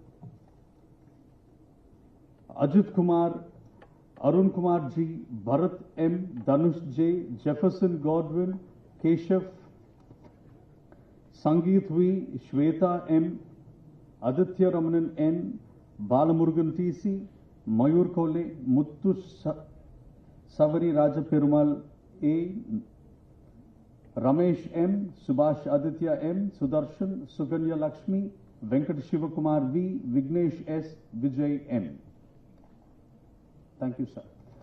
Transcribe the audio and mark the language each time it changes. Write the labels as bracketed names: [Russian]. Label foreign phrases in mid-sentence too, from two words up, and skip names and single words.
[English] Ajit Kumar, Arun Kumar G., Bharat M., Dhanush J., Jefferson Godwin, Keshav, Sangeet V., Shweta M., Aditya Ramanan N., Balamurugan T.C., Mayur Kole, Muttu Savari Raja Perumal A., Ramesh M., Subhash Aditya M., Sudarshan, Suganya Lakshmi, Venkat Shivakumar V., Vignesh S., Vijay M. Thank you, sir.